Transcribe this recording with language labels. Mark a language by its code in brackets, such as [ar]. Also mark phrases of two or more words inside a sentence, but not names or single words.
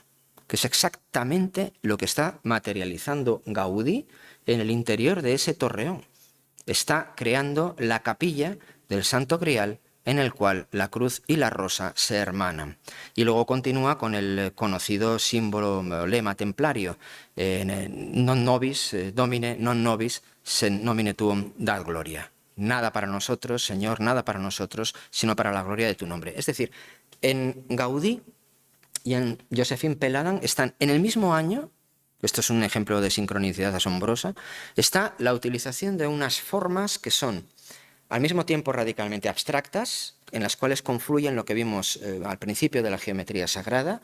[es] Que es exactamente lo que está materializando Gaudí en el interior de ese torreón. Está creando la capilla del Santo Grial, en el cual la cruz y la rosa se hermanan. Y luego continúa con el conocido símbolo o lema templario, [la] non nobis domine, non nobis sed nomine tuum dat gloria. [es] Nada para nosotros, Señor, nada para nosotros, sino para la gloria de tu nombre. Es decir, en Gaudí y en Joséphine Peladan están en el mismo año, esto es un ejemplo de sincronicidad asombrosa, está la utilización de unas formas que son al mismo tiempo radicalmente abstractas, en las cuales confluyen lo que vimos al principio de la geometría sagrada.